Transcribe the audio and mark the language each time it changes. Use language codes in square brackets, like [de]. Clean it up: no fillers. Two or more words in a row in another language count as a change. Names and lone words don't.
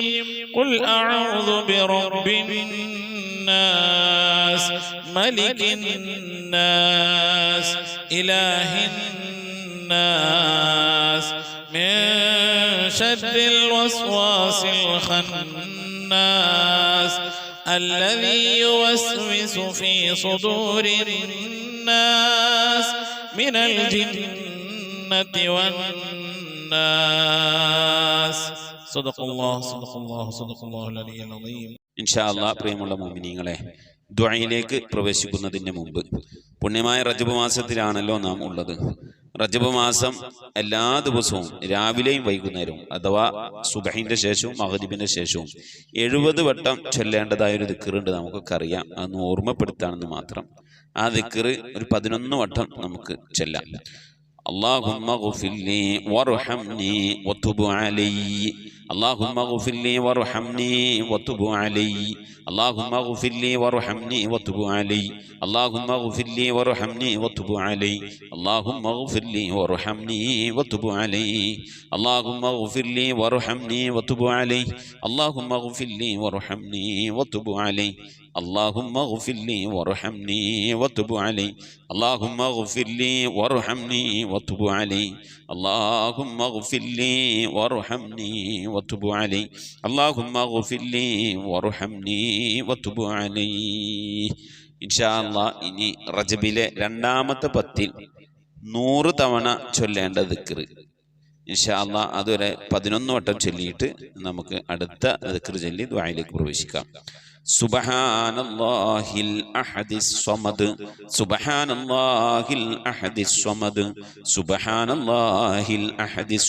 [ar] قل أعوذ برب الناس ملك الناس إله الناس من شر الوسواس الخناس الذي يوسوس في صدور الناس من الجنة والناس. صدق الله صدق الله صدق الله العلي العظيم. إن شاء الله [ml] പ്രിയമുള്ള മുഅ്മിനീങ്ങളെ, ദുആയിലേക്ക് പ്രവേശിക്കുന്നതിന് മുമ്പ് പുണ്യമായ റജബ് മാസത്തിലാണല്ലോ നാം ഉള്ളത്. റജബ് മാസം എല്ലാ ദിവസവും രാവിലെയും വൈകുന്നേരവും അഥവാ സുബഹിന്റെ ശേഷവും മഗ്രിബിന്റെ ശേഷവും 70 വട്ടം ചൊല്ലേണ്ടതായ ഒരു ദിക്റുണ്ട്. നമുക്കൊക്കെ അറിയാം, അതൊന്ന് ഓർമ്മപ്പെടുത്താണെന്ന് മാത്രം. ആ ദിക്ർ ഒരു 11 വട്ടം നമുക്ക് ചൊല്ലാം. [ar] اللهم اغفر لي وارحمني وتب علي اللهم اغفر لي وارحمني وتب علي اللهم اغفر لي وارحمني وتب علي اللهم اغفر لي وارحمني وتب علي اللهم اغفر لي وارحمني وتب علي اللهم اغفر لي وارحمني وتب علي اللهم اغفر لي وارحمني وتب علي اللهم اغفر لي وارحمني وتب علي اللهم اغفر لي وارحمني وتب علي اللهم اغفر لي وارحمني وتب علي اللهم اغفر لي وارحمني وتب علي. إن شاء الله [ml] ഇനി റജബിലെ രണ്ടാമത്തെ 10 100 തവണ ചൊല്ലേണ്ട ദിക്ർ [ar] إن شاء الله [ml] അതൊരു 11 വട്ടം ചൊല്ലിയിട്ട് നമുക്ക് അടുത്ത ദിക്ർ ചൊല്ലി ദുആയിലേക്ക് പ്രവേശിക്കാം. [ar] سبحان الله الأحد الصمد سبحان الله الأحد الصمد سبحان الله الأحد